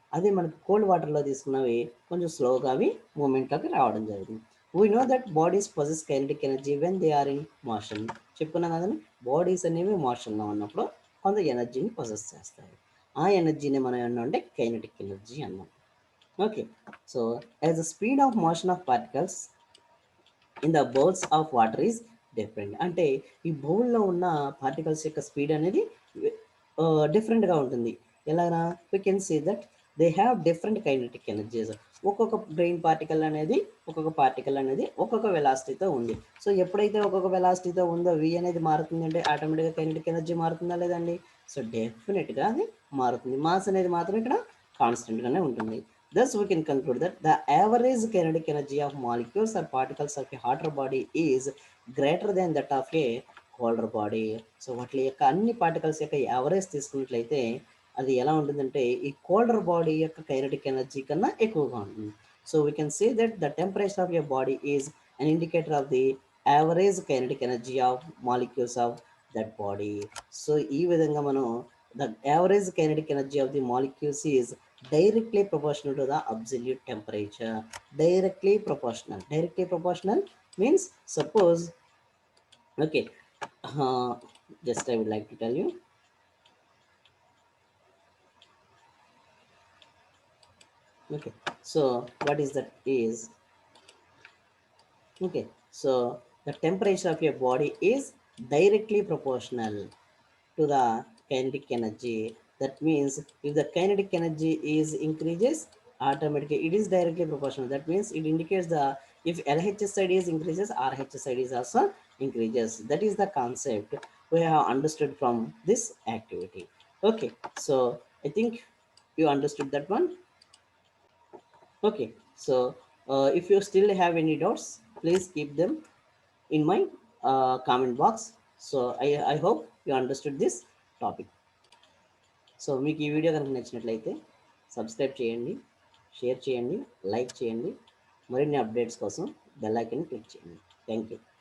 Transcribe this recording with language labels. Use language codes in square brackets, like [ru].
[te] అదే మనకి కోల్డ్ వాటర్లో తీసుకున్నవి కొంచెం స్లోగా అవి మూమెంట్లోకి రావడం జరుగుతుంది. [en] We know that bodies possess kinetic energy when they are in motion. [te] చెప్పుకున్నాం కదండి, బాడీస్ అనేవి మోషన్లో ఉన్నప్పుడు కొంత ఎనర్జీని పొజెస్ చేస్తాయి. ఆ ఎనర్జీని మనం ఏమన్నా అంటే కైనటిక్ ఎనర్జీ అన్నాం. [en] Okay, so as the speed of motion of particles in the bowls of water is different. [te] అంటే ఈ బౌల్లో ఉన్న పార్టికల్స్ యొక్క స్పీడ్ అనేది డిఫరెంట్గా ఉంటుంది. ఎలాగా? [en] We can see that they have different kinetic energies. [te] ఒక్కొక్క బ్రెయిన్ పార్టికల్ అనేది ఒక్కొక్క వెలాసిటీతో ఉంది. సో ఎప్పుడైతే ఒక్కొక్క వెలాసిటీతో ఉందో వి అనేది మారుతుంది అంటే ఆటోమేటిక్గా కైనెటిక్ ఎనర్జీ మారుతుందా లేదండి? సో డెఫినెట్గా అది మారుతుంది. మాస్ అనేది మాత్రం ఇక్కడ కాన్స్టెంట్గానే ఉంటుంది. [en] Thus, we can conclude that the average kinetic energy of molecules or particles of a hotter body is greater than that of a colder body. [te] So వాటి యొక్క అన్ని పార్టికల్స్ యొక్క యావరేజ్ తీసుకున్నట్లయితే అది ఎలా ఉంటుందంటే ఈ కోల్డర్ బాడీ యొక్క కైనటిక్ ఎనర్జీ కన్నా ఎక్కువగా ఉంటుంది. [en] So we can say that the temperature of your body is an indicator of the average kinetic energy of molecules of that body. [te] So ఈ విధంగా మనం [en] The average kinetic energy of the molecules is directly proportional to the absolute temperature. Directly proportional means suppose, okay, just I would like to tell you. Okay, so what is that is, okay, so the temperature of your body is directly proportional to the kinetic energy. That means if the kinetic energy is increases, automatically it is directly proportional. That means it indicates the if LHS side is increases, RH side is also increases. That is the concept we have understood from this activity. Okay, so I think you understood that one. Okay, so if you still have any doubts, please keep them in my comment box. So I hope you understood this topic. [te] So మీకు ఈ video కనుక నచ్చినట్లయితే subscribe చేయండి, share చేయండి, like చేయండి. మరిన్ని updates కోసం bell icon click చేయండి. Thank you.